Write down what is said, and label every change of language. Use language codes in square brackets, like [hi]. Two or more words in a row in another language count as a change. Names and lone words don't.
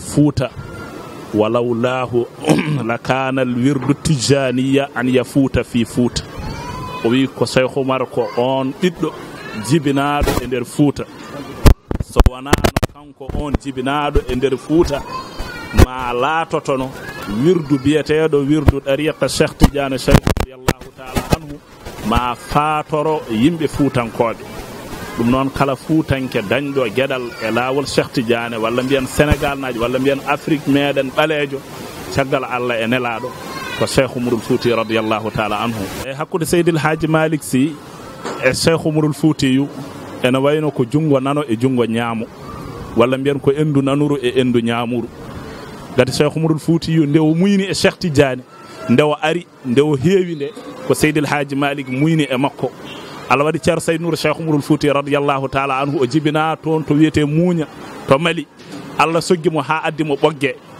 [ff] Fouta [ar] ولولاه لكان الورد التجانية أن يفوت في [ff] Fouta o wi ko Cheikh Oumar ko on ɓiɗɗo jibinaɗo e nder Fouta so wonano kanko on jibinaɗo e nder Fouta ma laatotono wirdu biyeteɗo wirdu ɗariqa Cheikh Tidiane Chérif [ar] رضي الله تعالى عنه [ff] ma faatoro yimɓe fuutankoɓe ɗum noon kala fuutanke dañɗo gueɗal e laawol Cheikh Tidiane walla mbiyen Sénégal naji walla mbiyen Afrique meɗen ɓaleejo caggal Allah e nelaɗo ko Cheikh Oumarul Fouti [ar] رضي الله تعالى عنه [ff] e hakkude Seydil Hadji Malick Sy e Cheikh Oumarul Foutiyou ene wayno ko jungo nano e jungo ñaamu walla mbiyen ko endu nanuru e endu ñaamuru gati Cheikh Oumarul Foutiyou nde o muyni e Cheikh Tidiane nde o ari nde o heewi nde ko Seydil Hadji Malick muyni e makko Allah waɗi ceerno Seydou Nour Cheikh Oumarul Fouti [ar] رضي الله تعالى عنه [ff] o jibina toon to wiyete Muuña to Mali Allah soggimo ha addi mo ɓogge